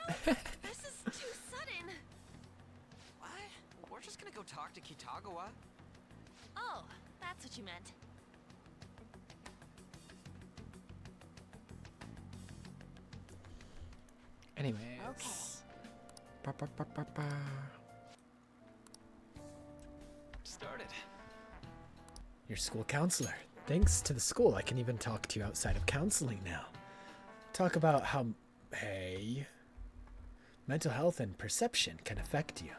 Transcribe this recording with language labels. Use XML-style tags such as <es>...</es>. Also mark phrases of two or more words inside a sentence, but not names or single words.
<en>This is too sudden. What? We're just gonna go talk to Kitagawa. Oh, that's what you meant. Anyways. Okay. Ba, ba, ba, ba, ba. Started. Your school counselor. Thanks to the school, I can even talk to you outside of counseling now. Talk about how, hey, mental health and perception can affect you.</en>